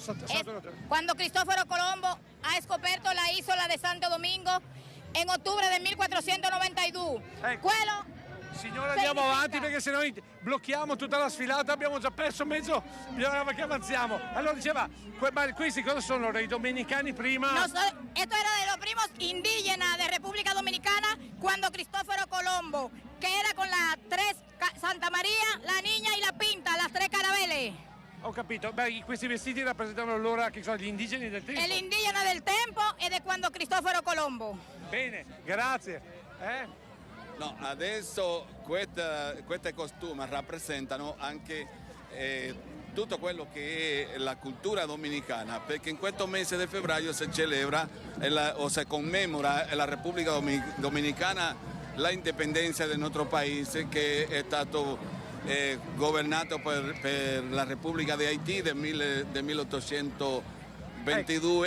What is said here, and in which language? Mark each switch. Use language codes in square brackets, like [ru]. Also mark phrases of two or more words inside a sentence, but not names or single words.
[it] quando Cristoforo Colombo ha scoperto la isola di Santo Domingo in ottobre del 1492. Quello Signora, andiamo avanti perché sennò blocchiamo tutta la sfilata, abbiamo già perso mezzo, bisognava che avanziamo. Allora diceva, ma questi cosa sono? I dominicani prima? [es] Esto era de los primos indígenas de República Dominicana cuando Cristoforo Colombo, que era con las tres, Santa María, la Niña y la Pinta, las tres carabeles. [it] Ho capito, beh, questi vestiti rappresentano allora che sono gli indigeni del tempo? [es] El indígena del [it] tempo e di quando Cristoforo Colombo. Bene, grazie. No, adesso questi costumi rappresentano anche tutto quello che è la cultura dominicana, perché in questo mese di febbraio si celebra o si commemora la Repubblica Dominicana la indipendenza del nostro paese, che è stato governato per la Repubblica di Haitì del 1822